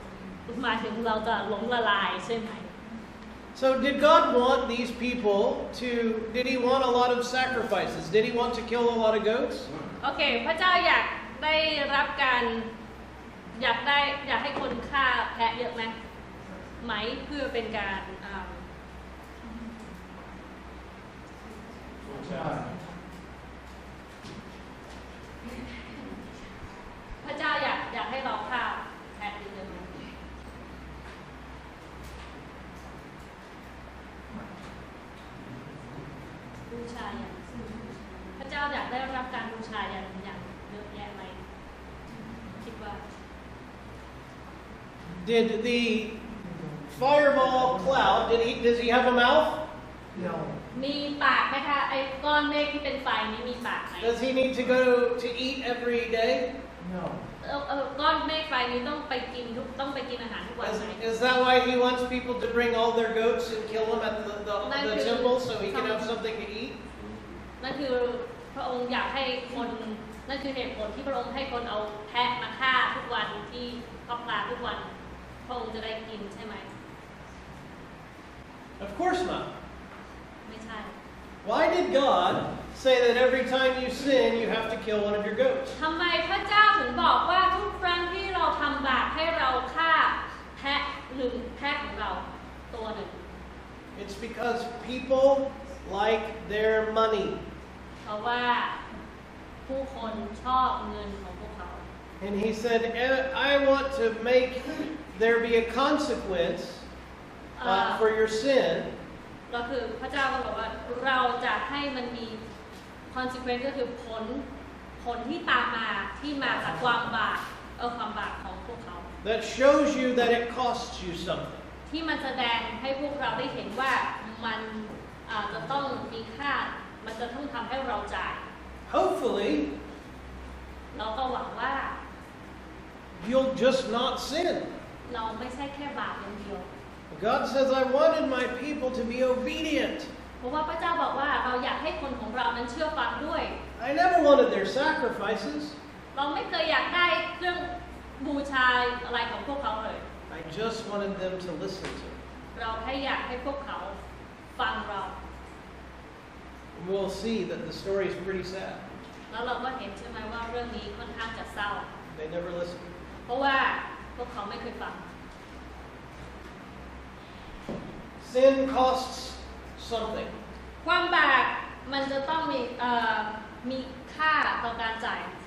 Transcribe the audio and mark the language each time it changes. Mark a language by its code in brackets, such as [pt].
[th] ๆหมายถึงเราจะหลงละลายใช่ไหม [en] So did God want these people did he want a lot of sacrifices? Did he want to kill a lot of goats? [th] โอเคพระเจ้าอยากได้รับการอยากให้คนฆ่าแพะเยอะไหมเพื่อเป็นการพระเจ้าอยากให้เราฆ่าแพะเยอะไหม บูชาอย่างพระเจ้าอยากได้รับการบูชาอย่างเยอะแยะไหมคิดว่า [en] Did the fireball cloud, does he have a mouth? No. [th] มีปากไหมคะไอ้ก้อนเมฆที่เป็นไฟนี้มีปากไหม [en] Does he need to go to eat every day? No. [th] ก้อนเมฆไฟนี้ต้องไปกินอาหารทุกวันไหม [en] Is that why he wants people to bring all their goats and kill them at the temple so he can have something to eat? [th] นั่นคือพระองค์อยากให้คนนั่นคือเหตุผลที่พระองค์ให้คนเอาแพะมาฆ่าทุกวันที่พระพลาทุกวันพระองค์จะได้กินใช่ไหม [en] Of course not. [th] ไม่ใช่ [en] Why did God say that every time you sin, you have to kill one of your goats? [th] ทำไมพระเจ้าถึงบอกว่าทุกครั้งที่เราทำบาปให้เราฆ่าแพะหรือแพะของเราตัวหนึ่ง [en] It's because people like their money. [th] เพราะว่าผู้คนชอบเงินของพวกเขา [en] And he said, I want to make there be a consequence for your sin. [th] ก็คือพระเจ้าก็บอกว่าเราจะให้มันมี consequence ก็คือผลที่ตามมาที่มาจากความบาปของพวกเขา [en] That shows you that it costs you something. [th] ที่มันแสดงให้พวกเราได้เห็นว่ามันจะต้องมีค่ามันจะต้องทำให้เราจ่าย [en] Hopefully, [th] เราก็หวังว่า [en] you'll just not sin. [th] เราไม่ใช่แค่บาปอย่างเดียว [en] God says, I wanted my people to be obedient. [th] เพราะว่าพระเจ้าบอกว่าเราอยากให้คนของเรานั้นเชื่อฟังด้วย [en] I never wanted their sacrifices. [th] เราไม่เคยอยากได้เครื่องบูชาอะไรของพวกเขาเลย [en] I just wanted them to listen to. [th] เราแค่อยากให้พวกเขาฟังเรา [en] We'll see that the story is pretty sad. [th] แล้วเราก็เห็นใช่ไหมว่าเรื่องนี้ค่อนข้างจะเศร้า [en] They never listened. [th] เพราะว่าพวกเขาไม่เคยฟัง [en] Sin costs something. [th] ความบาปมันจะต้องมีค่าต่อการจ่าย